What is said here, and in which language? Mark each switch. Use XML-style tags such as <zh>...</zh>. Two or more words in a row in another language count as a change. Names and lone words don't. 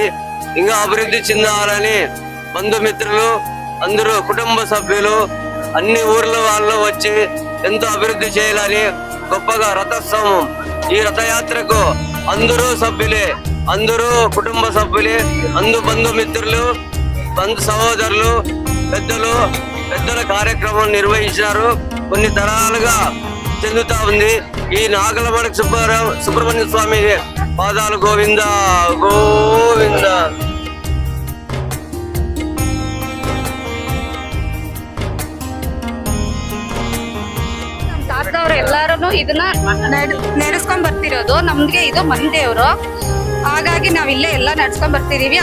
<te>ఇంకా అభివృద్ధి చెందాలని బంధుమిత్రులు అందరూ, కుటుంబ సభ్యులు అన్ని ఊర్ల వాళ్ళు వచ్చి ఎంతో అభివృద్ధి చేయాలని గొప్పగా రథోత్సవం, ఈ రథయాత్రకు అందరూ సభ్యులే, అందరూ కుటుంబ సభ్యులే, బంధుమిత్రులు, బంధు సహోదరులు పెద్దల కార్యక్రమం నిర్వహించినారు. కొన్ని తరాలుగా చెందుతా ఉంది. ఈ నాగలమడక సుబ్రహ్మణ్య స్వామి పాదాలు గోవింద గోవింద.</te> <kn>ತಾತದವ್ರು ಎಲ್ಲಾರು ಇದನ್ನ ನಡೆಸ್ಕೊಂಡ್ ಬರ್ತಿರೋದು. ನಮ್ಗೆ ಇದು ಮನೆ ದೇವ್ರು, ಹಾಗಾಗಿ ನಾವ್ ಇಲ್ಲೇ ಎಲ್ಲ ನಡ್ಸ್ಕೊಂಡ್ ಬರ್ತಿದೀವಿ.</kn>